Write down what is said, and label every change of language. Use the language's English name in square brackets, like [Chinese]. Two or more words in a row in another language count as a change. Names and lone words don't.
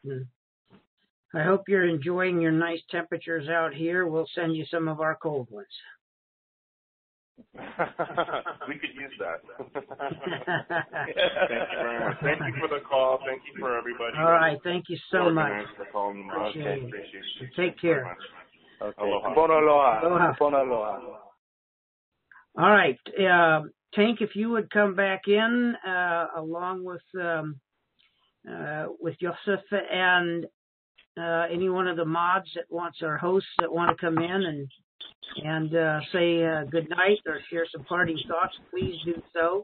[English] And I hope you're enjoying your nice temperatures out here. We'll send you some of our cold ones. We could use that. Thank you very much. Thank you for the call. Thank you for everybody. All right. Thank you so much. Appreciate it. Take care. Okay. Aloha. Bon aloha. Aloha. Bon aloha. All right. Tank, if you would come back in along with Joseph and any one of the mods that wants, our hosts that want to come in and say good night or share some parting thoughts, please do so.